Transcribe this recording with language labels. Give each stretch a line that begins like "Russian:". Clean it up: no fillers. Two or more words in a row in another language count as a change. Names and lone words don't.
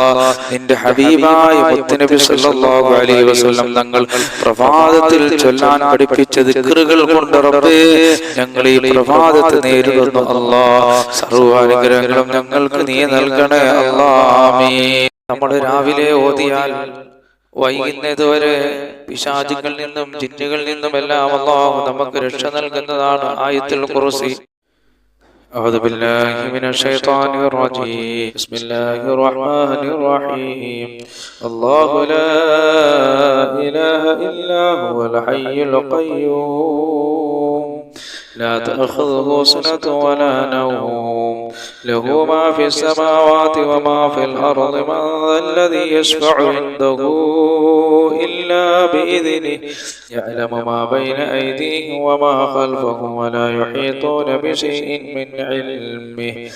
Malayalam: നിന്റെ ഹബീബായ മുത്തുനബി
Arabic: صلى الله عليه وسلم
Malayalam: തങ്ങൾ പ്രഭാതത്തിൽ ചൊല്ലാൻ പഠിപ്പിച്ച ദിക്റുകൾ കൊണ്ട് റബ്ബേ, ഞങ്ങൾ ഈ പ്രഭാതത്തെ നേരിടുന്നു അല്ലാഹ്. സർവ്വ അനുഗ്രഹങ്ങളും ഞങ്ങൾക്ക് നീ നൽകണേ അല്ലാഹ്. ആമീൻ. നമ്മൾ രാവിലെ ഓതിയാൽ വൈകുന്നതുവരെ പിശാചുകളിൽ നിന്നും ജിന്നുകളിൽ നിന്നും എല്ലാം അല്ലാഹു നമുക്ക് രക്ഷ നൽകുന്നതാണ് ആയത്തുൽ ഖുർസി.
Arabic: أعوذ بالله من الشيطان الرجيم. بسم الله الرحمن الرحيم. الله لا إله إلا هو الحي القيوم لا تأخذه سنة ولا نوم له ما في السماوات وما في الأرض من ذا الذي يشفع عنده إلا بإذنه يعلم ما بين أيديهم وما خلفهم ولا يحيطون بشيء من علمه